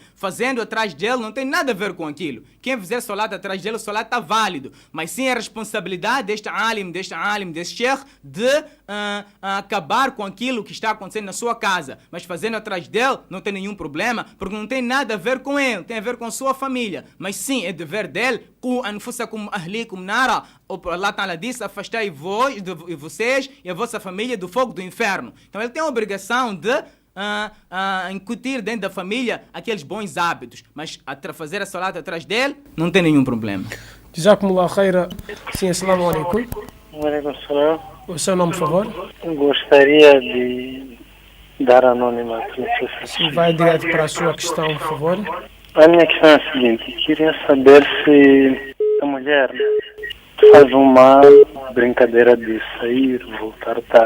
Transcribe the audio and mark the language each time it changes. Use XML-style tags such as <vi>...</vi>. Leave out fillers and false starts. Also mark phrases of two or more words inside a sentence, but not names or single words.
<pt>Fazendo atrás dele não tem nada a ver com aquilo. Quem fizer solat atrás dele, o solat está válido. Mas sim a responsabilidade deste alim, deste sheikh, de acabar com aquilo que está acontecendo na sua casa. Mas fazendo atrás dele não tem nenhum problema, porque não tem nada a ver com ele, tem a ver com a sua família. Mas sim, é dever dele.</pt> <ar>قوا أنفسكم أهليكم نارا. الله تعالى</ar> <pt>disse, afastai vocês e a vossa família do fogo do inferno. Então ele tem a obrigação de incutir dentro da família aqueles bons hábitos, mas fazer a salata atrás dele não tem nenhum problema.</pt> <ar>جزاكم الله خيرا. Sim, السلام عليكم. عليكم سلام.</ar> <pt>O seu nome, por favor? Gostaria de dar anonimato. Sim, vai direto para a sua questão, por favor. A minha questão é a seguinte, queria saber se a mulher faz uma brincadeira de sair, voltar tarde.</pt>